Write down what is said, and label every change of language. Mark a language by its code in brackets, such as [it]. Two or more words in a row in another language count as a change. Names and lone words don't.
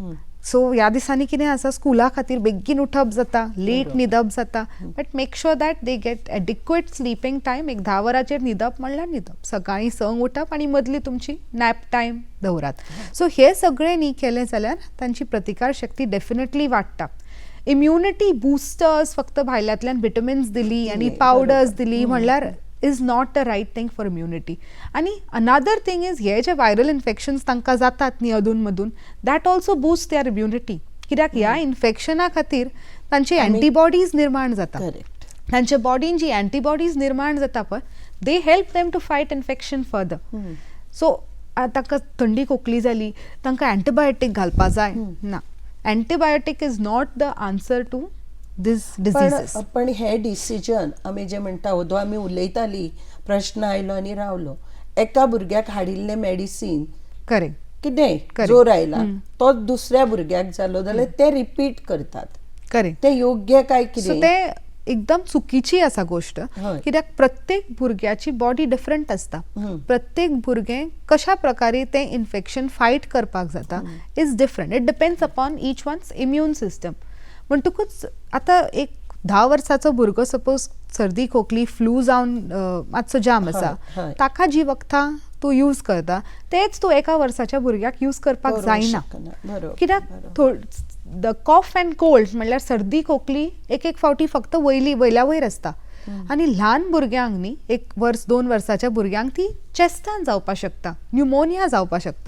[kok] सो ह्या दिसांनी कितें आसा, स्कुला खातीर बेगीन उठप जाता, लेट न्हिदप जाता, [en] but make sure that they get adequate sleeping time. [kok] एक 10 वरांचेर न्हिदप म्हणल्यार न्हिदप, सकाळीं 6 उठप आनी मदली तुमची [en] nap time [kok] दवरात. सो हे सगळें न्ही केलें जाल्यार तांची प्रतिकार शक्ती डेफिनेटली वाडटा. [en] immunity boosters [kok] फक्त भायल्यांतल्यान विटमिन्स दिली आनी पावडर्स दिली म्हणल्यार [en] is not the right thing for immunity. [kok] आणि [en] another thing is [kok] हे जे [en] viral infections [kok] तांकां जातात न्ही अधून मधून, [en] that also boosts their immunity. [kok] कित्याक ह्या इन्फेक्शना खातीर तांचे अँटीबॉडीज निर्माण जाता. तांच्या बॉडीन जी अँटीबॉडीज निर्माण जाता पळय, [en] they help them to fight infection further. [kok] सो तांकां थंडी खोकली जाली, तांकां एंटीबायोटीक घालपा जाय ना. [en] antibiotic is not the answer to these diseases. [kok] पण हे डिसिजन आमी जे म्हणटा ओदो आमी उलयताली प्रश्न आयलो आनी रावलो, एका भुरग्याक हाडिल्ले मेडिसीन करेक्ट कितें जोर आयला तो दुसऱ्या भुरग्याक जालो जाल्यार ते रिपीट करतात. करेक्ट. ते योग्य काय सो कितें? ते एकदम चुकीची आसा गोष्ट, हय. कित्याक प्रत्येक भुरग्याची बॉडी डिफरंट आसता. प्रत्येक भुरगें कशा प्रकारे तें इन्फेक्शन फायट करपाक जाता [en] is different. it depends upon each one's immune system. [kok] म्हणटकूच आतां एक 10 वर्साचो भुरगो सपोज सर्दी खोकली फ्लू जावन मातसो जाम आसा, हय. ताका जी वखदां तूं यूज करता तेच तूं एका वर्साच्या भुरग्याक यूज करपाक करूंक जायना. शकना. बरोबर, कित्याक [en] the cough and cold [kok] म्हणल्यार सर्दी खोकली एक फावटी फक्त वयल्या वयर आसता, आनी ल्हान भुरग्यांक न्ही 1 वर्स 2 वर्साच्या भुरग्यांक ती चेस्तान जावपाक शकता, न्युमोनिया जावपाक शकता.